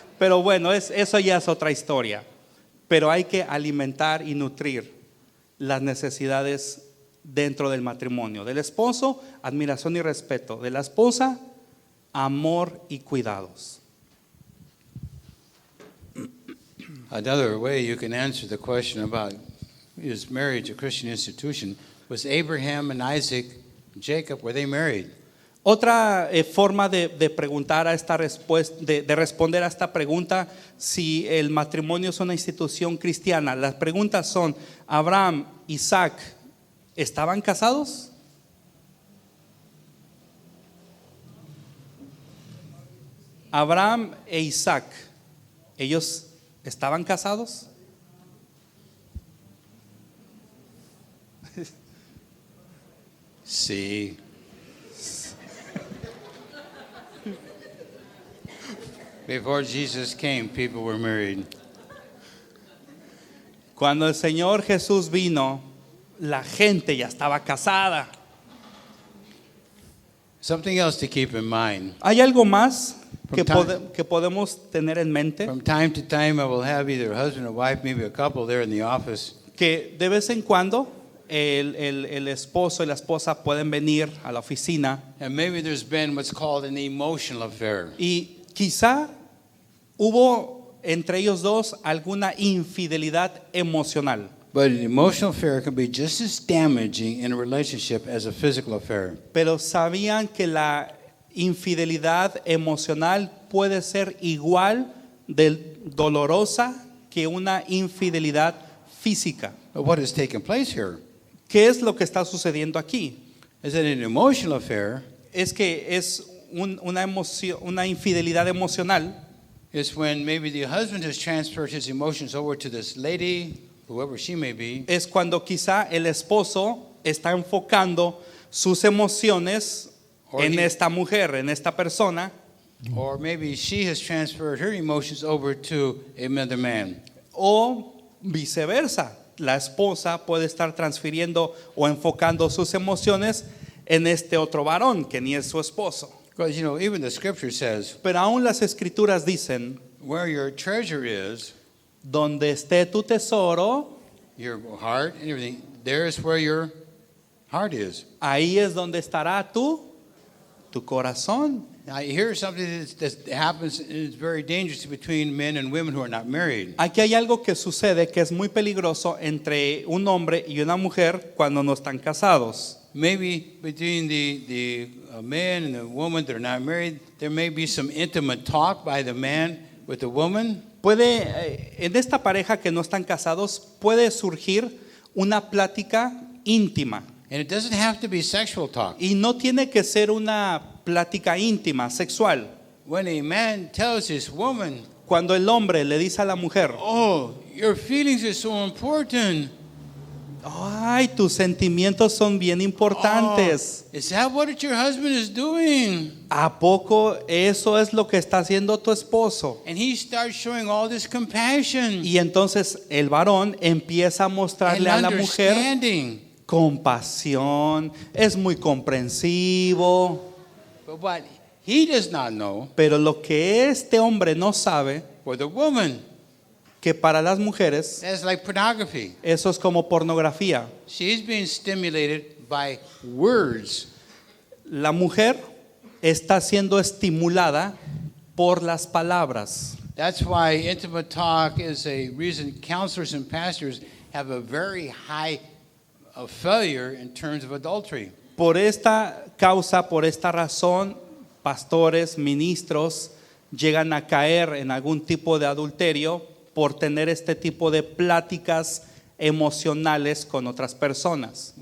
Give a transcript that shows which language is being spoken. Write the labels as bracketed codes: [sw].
[es] Pero bueno, eso ya es otra historia. Pero hay que alimentar y nutrir las necesidades dentro del matrimonio. Del esposo, admiración y respeto. De la esposa, amor y cuidados. [en] Another way you can answer the question about is marriage a Christian institution? Was Abraham and Isaac, Jacob, were they married? [es] Otra forma de preguntar a esta respuesta, de responder a esta pregunta, si el matrimonio es una institución cristiana, las preguntas son: Abraham, Isaac, ¿estaban casados? Abraham e Isaac, ¿ellos estaban casados? Sí. [en] Before Jesus came, people were married. [es] Cuando el Señor Jesús vino, la gente ya estaba casada. [en] Something else to keep in mind. [es] ¿Hay algo más que, [en] From [es] que podemos tener en mente? [en] From time to time, I will have either a husband or wife, maybe a couple there in the office. [es] Que de vez en cuando el esposo y la esposa pueden venir a la oficina [en] And maybe there's been what's called an emotional affair. [es] y quizá hubo entre ellos dos alguna infidelidad emocional. [en] But an emotional affair can be just as damaging in a relationship as a physical affair. [es] Pero sabían que la infidelidad emocional puede ser igual de dolorosa que una infidelidad física. [en] But what has taken place here [es] ¿Qué es lo que está sucediendo aquí? [en] is that an emotional affair [es] Es que es una infidelidad emocional. [en] is when maybe the husband has transferred his emotions over to this lady, whoever she may be, [es] Es cuando quizá el esposo está enfocando sus emociones en esta mujer, en esta persona, [en] or maybe she has transferred her emotions over to another man. [es] o viceversa. La esposa puede estar transfiriendo o enfocando sus emociones en este otro varón que ni es su esposo. [en] Because, you know, even the scripture says, [es] Pero aún las escrituras dicen: [en] where your treasure is, [es] donde esté tu tesoro, [en] your heart and everything, there is where your heart is. [es] ahí es donde estará tu corazón. [en] Now, here's something that happens, and it's very dangerous between men and women who are not married. [es] Aquí hay algo que sucede que es muy peligroso entre un hombre y una mujer cuando no están casados. [en] Maybe between the man and the woman that are not married, there may be some intimate talk by the man with the woman. [es] En esta pareja que no están casados puede surgir una plática íntima. [en] And it doesn't have to be sexual talk. [es] Y no tiene que ser una plática íntima, sexual. [en] When a man tells his woman, [es] Cuando el hombre le dice a la mujer: [en] oh, your feelings are so important. [es] ay, tus sentimientos son bien importantes. [en] Oh, is that what your husband is doing? [es] ¿A poco eso es lo que está haciendo tu esposo? [en] And he starts showing all this compassion [es] Y entonces el varón empieza a [en] and [es] mostrarle a la mujer [en] understanding. [es] compasión, es muy comprensivo. [en] But what he does not know, [es] Pero lo que este hombre no sabe, [en] for the woman, [es] que para las mujeres [en] that's like pornography. [es] eso es como pornografía. [en] She's being stimulated by words. [es] La mujer está siendo estimulada por las palabras. [en] That's why intimate talk is a reason counselors and pastors have a very high failure in terms of adultery. [es] Por esta causa, por esta razón, pastores, ministros llegan a caer en algún tipo de adulterio por tener este tipo de pláticas emocionales con otras personas.